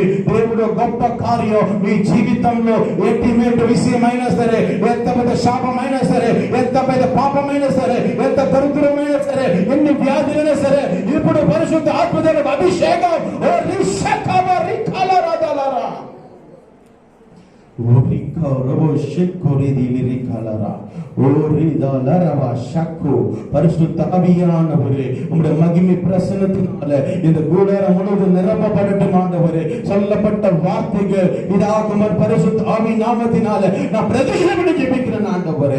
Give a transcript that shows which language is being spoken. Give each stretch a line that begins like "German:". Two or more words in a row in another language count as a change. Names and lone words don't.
Telugu: దేవుడు గొప్ప కార్యం మీ జీవితంలో ఎటువంటి విషయమైనా సరే, ఎంత పెద్ద శాపమైనా సరే, ఎంత పెద్ద పాపమైనా సరే, ఎంత దరిద్రమైనా సరే, ఎన్ని వ్యాధులైనా సరే, ఇప్పుడు పరిశుద్ధ ఆత్మదేవ
Tamil: అభిషేకం பரிசுத்த ஆவியானவரே உம்முடைய மகிமை பிரசன்னத்தினால இந்த கூடாரம் முழுவதும் நிரப்பப்படட்டும் ஆண்டவரே. சொல்லப்பட்ட வார்த்தைகள் இதாகுமர் பரிசுத்த ஆவி நாமத்தினால நான் பிரதிஷ்டப்பட்டு ஜெபிக்கிறேன் ஆண்டவரே.